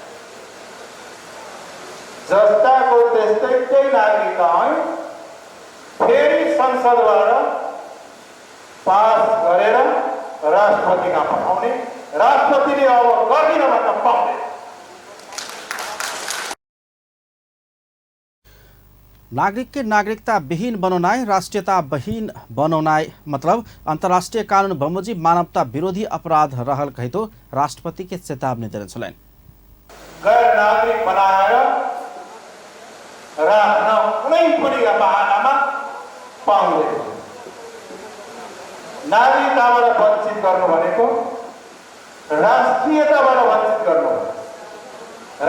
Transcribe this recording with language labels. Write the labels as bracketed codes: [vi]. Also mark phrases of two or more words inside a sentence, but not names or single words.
[ne] जस्ताको त्यस्तै केही नागरिकता ऐन फेरि संसदबाट पास गरेर राष्ट्रपतिमा पठाउने। राष्ट्रपतिले अब गर्दिन भन्न पाउँदैन। [mai] नागरिक के नागरिकता विहीन बनाउनाइ, राष्ट्रियता विहीन बनाउनाइ मतलब अंतर्राष्ट्रीय कानून बमोजिम मानवता विरोधी अपराध रहल कहितो राष्ट्रपति के चेतावनी देने छलैन। [ne] गैर नागरिक बनाएर राख्न कुनै पनि बहानामा पाउँदैन। नागरिकताबाट वञ्चित गर्नु भनेको राष्ट्रियताबाट वञ्चित गर्नु हो।